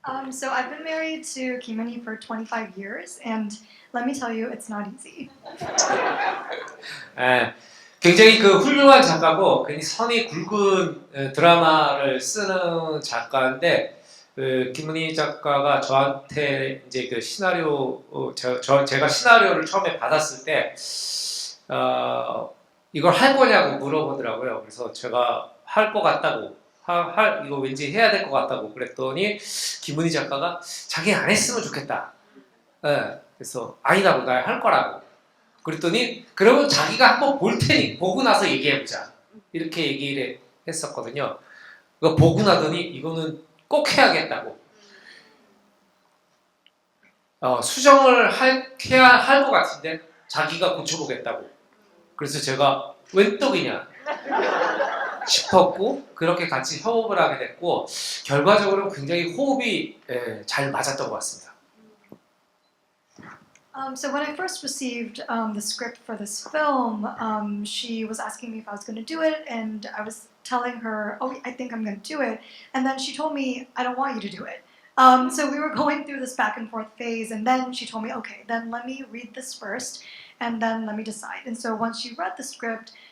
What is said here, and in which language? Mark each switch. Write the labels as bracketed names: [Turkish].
[English] So I've been married to Kim Eun-hee for 25 years, and let me tell you, it's not easy. [Korean] 굉장히 훌륭한 작가고 굉장히 선이 굵은 드라마를 쓰는 작가인데 김은희 작가가 저한테 이제 시나리오 제가 시나리오를 처음에 받았을 때 이걸 할 거냐고 물어보더라고요. 그래서 제가 할 것 같다고 이거 왠지 해야 될 것 같다고 그랬더니 김은희 작가가 자기 안 했으면 좋겠다. 그래서 아니라고 나 할 거라고. 그랬더니 그러면 자기가 한번 볼 테니 보고 나서 얘기해보자 이렇게 얘기를 했었거든요. 보고 나더니 이거는 꼭 해야겠다고 수정을 해야 할 것 같은데 자기가 고쳐보겠다고. 그래서 제가 웬 떡이냐 싶었고 그렇게 같이 협업을 하게 됐고 결과적으로 굉장히 호흡이 잘 맞았던 것 같습니다. [English] So when I first received the script for this film, she was asking me if I was going to do it, and I was telling her, "Oh, I think I'm going to do it," and then she told me, "I don't want you to do it." So we were going through this back and forth phase, and then she told me, "Okay, then let me read this first, and then let me decide." And so once she read the script,